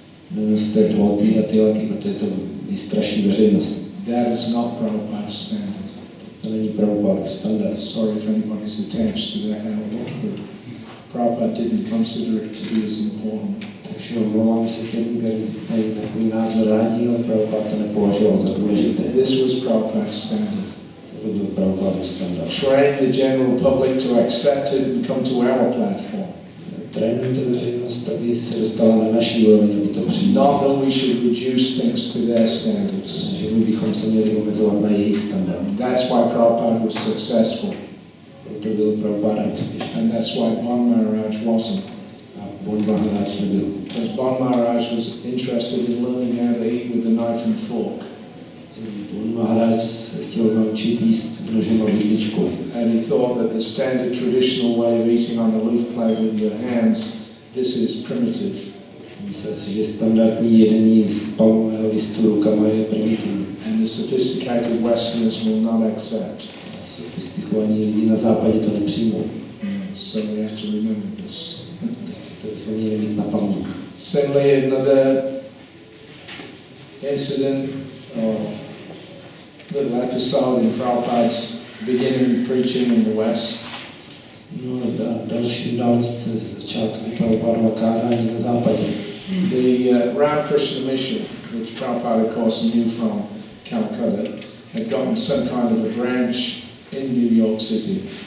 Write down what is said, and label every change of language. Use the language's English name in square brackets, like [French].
[Czech] Nenoste dhoty a tilaky, protože to vystraší veřejnost. [English] That is not Prabhupada's standard. [Czech] To není Prabhupadův standard. [English] Sorry if anybody's attached to that outlook, but Prabhupada didn't consider it to be as important. [Czech] Takže omlouvám se těm, kteří mají takový názor rádi, ale Prabhupada to nepovažoval za důležité. [English] This was Prabhupada's standard. [Czech] To byl Prabhupadův standard. [English] Train the general public to accept it and come to our platform. [Czech] Trénujte veřejnost, aby se dostala na naší úroveň, aby to přijala. [English] Not that we should reduce things to their standards. [Czech] Že bychom se měli omezovat na jejich standard. [English] That's why Prabhupada was successful. [Czech] Proto byl Prabhupada úspěšný. [English] And that's why Bon Maharaj wasn't. [Czech] A Bon Maharaj nebyl. [English] Because Bon Maharaj was interested in learning how to eat with a knife and fork. [Czech] Bon Maharaj chtěl naučit jíst nožem a vidličkou. [English] And he thought that the standard traditional way of eating on a leaf plate with your hands, this is primitive. [Czech] Myslel si, že standardní jedení z palmového listu rukama je primitivní. [English] And the sophisticated Westerners will not accept. [Czech] Sofistikovaní lidi na západě to nepřijmou. [English] So we have to remember this. [Czech] To bychom měli mít na paměti. [English] Similarly, another incident, little episode in Prabhupada's beginning preaching in the West. [Czech] No, další událost z začátku Prabhupadova kázání na západě. [English] The Ramakrishna mission, which Prabhupada of course knew from Calcutta, had gotten some kind of a branch in New York City.